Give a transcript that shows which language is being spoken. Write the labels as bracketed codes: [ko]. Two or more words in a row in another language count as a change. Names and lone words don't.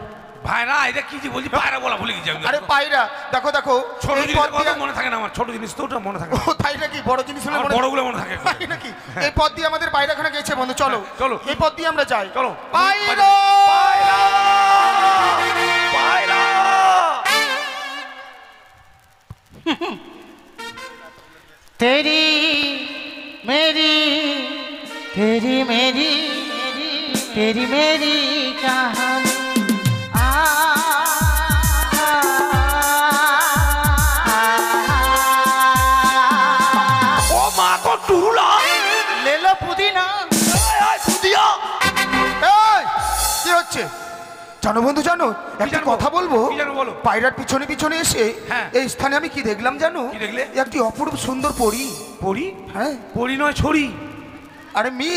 [bn] ভাইরা আইরা কি যে বলছি পায়রা বলা ভুলে গেছি আমি। আরে পায়রা, দেখো দেখো ছোট এই জিনিস পথ কথা দিয়ে- মনে থাকে না আমার, ছোট জিনিস তো ওটা মনে থাকে ও তাই নাকি? বড় জিনিস হলে আমার মনে- বড়গুলো মনে থাকে। তাই নাকি? এই পথ দিয়ে আমাদের পায়রাখানা গেছে বন্ধু, চলো চলো। এই পথ দিয়ে আমরা যাই। চলো। পায়রা পায়রা পায়রা [hi] तेरी मेरी तेरी मेरी तेरी मेरी कहानी ও মা তো টুরুলা ले लो पुदीना সুদিয়া। [bn] এই, কি হচ্ছে জানো বন্ধু, জানো একটা জানবো? কথা বলবো? কি জানবো বলো? পায়রার পিছনে পিছনে এসে হ্যাঁ। এই স্থানে আমি কি দেখলাম জানো? কি দেখলে? একটি অপরূপ সুন্দর পরী। পড়ি হ্যাঁ, পড়ি নয় ছড়ি। আরে মেয়ে,